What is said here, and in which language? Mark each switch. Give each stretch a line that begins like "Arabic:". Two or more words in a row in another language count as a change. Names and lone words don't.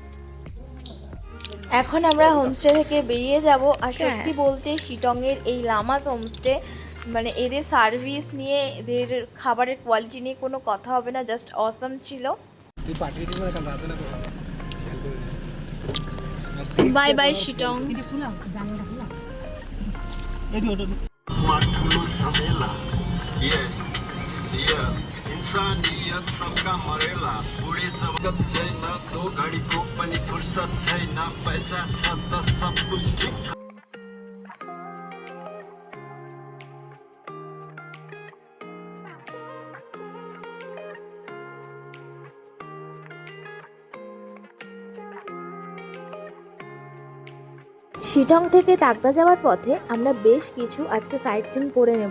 Bangla: এখন আমরা হোমস্টে থেকে বেরিয়ে যাব। আর সত্যি বলতে শিটংয়ের এই লামাস হোমস্টে, মানে এদের সার্ভিস নিয়ে, এদের খাবারের কোয়ালিটি নিয়ে কোনো কথা হবে না,
English: just awesome
Bangla: ছিল।
English: bye bye শিটং।
Nepali: इंसानियत सबका मरेला पूरी जगत छैन तो घडीको पनि फुर्सद छैन पैसा छ त सब कुछ ठीक छ।
Bangla: শিটং থেকে তাকদা যাওয়ার পথে আমরা বেশ কিছু আজকে
English: sight seen
Bangla: করে নেব।